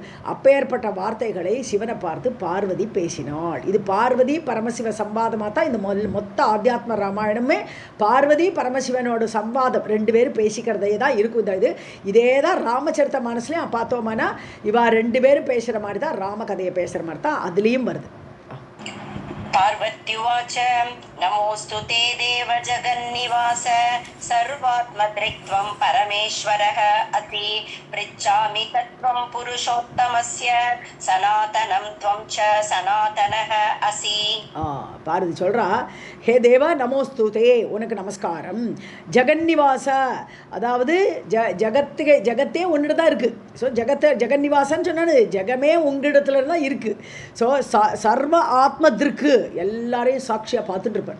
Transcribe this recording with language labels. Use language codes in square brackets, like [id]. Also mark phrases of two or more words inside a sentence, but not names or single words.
[ta] அப்பேற்பட்ட வார்த்தைகளை சிவனை பார்த்து பார்வதி பேசினாள். இது பார்வதி பரமசிவ சம்வாதமாக தான் இந்த மொத்த ஆத்தியாத்ம ராமாயணமே பார்வதி பரமசிவனோட சம்வாதம், 2 பேரும் பேசிக்கிறதே தான் இருக்கும். இதே தான் ராமச்சரித்த மானஸ்லையும் பார்த்தோம்னா இவா 2 பேரும் பேசுகிற மாதிரி தான், ராமகதையை பேசுகிற மாதிரி தான் அதுலேயும் வருது. [sa] पार्वत्युवाच नमोऽस्तु ते देव जगन्निवास सर्वात्मदृक्त्वं परमेश्वरः अति पृच्छामि तत्त्वं पुरुषोत्तमस्य सनातनं त्वं च सनातनः असि. [ta] பாரதி சொல்கிறா, [sa] हे देव नमोऽस्तु ते, [ta] உனக்கு நமஸ்காரம். ஜெகன்னிவாச, அதாவது ஜகத்தே உன்னிட தான் இருக்குது. ஸோ ஜெகன்னிவாசன்னு சொன்னான்னு ஜெகமே உங்களிடத்துல தான் இருக்குது. ஸோ [sa] सर्व आत्मदृक्, [ta] எல்லாரையும் சாட்சியாக பார்த்துட்டு இருப்பார்.